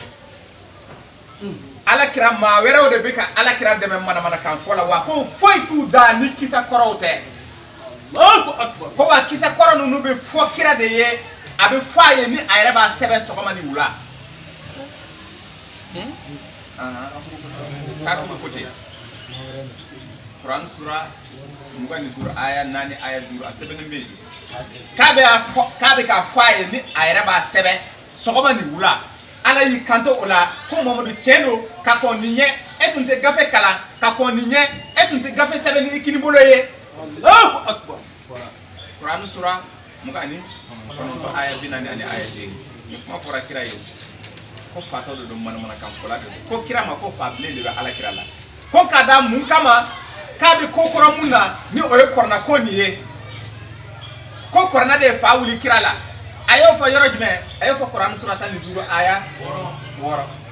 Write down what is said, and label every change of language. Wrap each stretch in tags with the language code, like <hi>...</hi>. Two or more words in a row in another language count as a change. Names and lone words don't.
<bm>ala kira maa wɛrɛw de bɛ ka ala kira dɛmɛ manamanakan fɔ la wa ko foyi t'u da ni kisa kɔrɔw tɛ ko wa kisa kɔrɔ ninnu bɛ fɔ kira de ye a bɛ fɔ a ye ni a yɛrɛ b'a sɛbɛn sɔgɔma ni wula k'a fɔ ko ten Quran sura 25 aya 4 aya 5 a sɛbɛnnen bɛ yen k'a bɛ k'a fɔ a ye ni a yɛrɛ b'a sɛbɛn sɔgɔma ni wula ala y'i kanto o la ko Mamadu tiɲɛ don ka kɔn nin ɲɛ e tun tɛ gafe kalan ka kɔn nin ɲɛ e tun tɛ gafe sɛbɛn ni i kini bolo ye Quran sura 29 aya 40 ani aya 8 ni kuma fɔra kira ye ko fatɔ de don manamanakan fɔla de don ko kira ma ko fa bilen de bɛ ala kira la ko k'a da mun kama k'a bɛ ko kɔrɔ mun na ni o ye kɔrɔna ko nin ye ko kɔrɔna de ye fa wuli kira la a y'o fɔ yɔrɔ jumɛn a y'o fɔ Quran sura 15 aya 6</bm>